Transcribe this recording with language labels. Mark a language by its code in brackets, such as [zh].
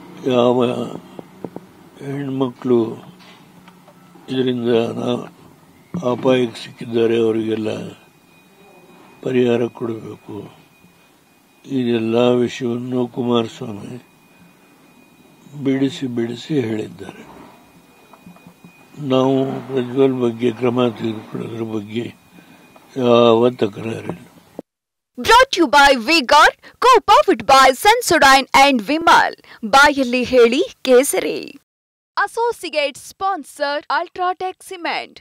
[kn] ಯಾವ ಹೆಣ್ಮಕ್ಳು ಇದರಿಂದ ಅಪಾಯಕ್ಕೆ ಸಿಕ್ಕಿದ್ದಾರೆ ಅವರಿಗೆಲ್ಲ ಪರಿಹಾರ ಕೊಡಬೇಕು. ಇದೆಲ್ಲ ವಿಷಯವನ್ನು ಕುಮಾರಸ್ವಾಮಿ ಬಿಡಿಸಿ ಹೇಳಿದ್ದಾರೆ. ನಾವು ಪ್ರಜ್ವಲ್ ಬಗ್ಗೆ ಕ್ರಮ ತೆಗೆದುಕೊಳ್ಳೋದ್ರ ಬಗ್ಗೆ ಯಾವ ತಕರಾರಿಲ್ಲ. [en] Brought to you by V-Guard, co-powered by Sensodyne and Vimal. [kn] ಬಾಯಲ್ಲಿ ಹೇಳಿ ಕೇಸರಿ. [en] associate sponsor [kn] UltraTech cement.